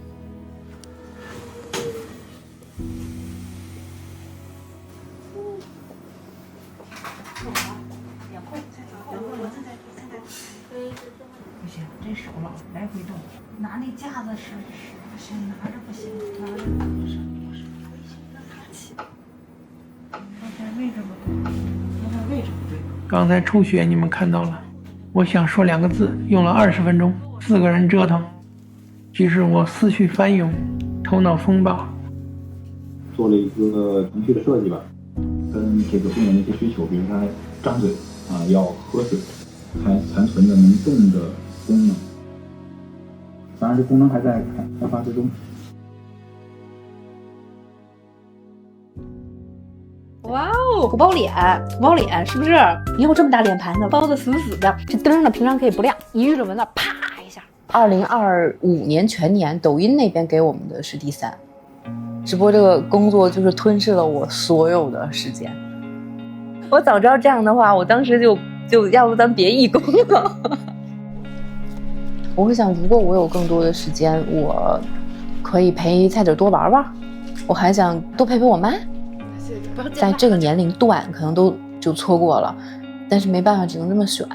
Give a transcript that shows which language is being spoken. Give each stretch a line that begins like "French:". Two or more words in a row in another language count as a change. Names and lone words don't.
Chinese: 不行，这手老来回动，拿那架子使不行，拿着不行，拿着不行，让他起。刚才位置不对，刚才位置不对。刚才抽血你们看到了，我想说2个字，用了20 分鐘，4個人折騰，即使我思緒翻湧，頭腦風暴。做了一個程序的設計吧，跟這個病人的一些需求，比如他張嘴啊，要喝水，殘存的能動的功能，當然這功能還在開發之中。哇哦，土包臉，土包臉是不是？以後這麼大臉盤子，包得死死的，這燈呢平常可以不亮，一遇着蚊子，啪一下。2025年全年，抖音那邊給我們的是第3。直播這個工作就是吞噬了我所有的時間。我早知道這樣的話，我當時就要不咱別義工了。我會想，如果我有更多的時間，我可以陪蔡姐多玩玩，我還想多陪陪我媽。在這個年齡段可能都就錯過了，但是沒辦法，只能這麼選。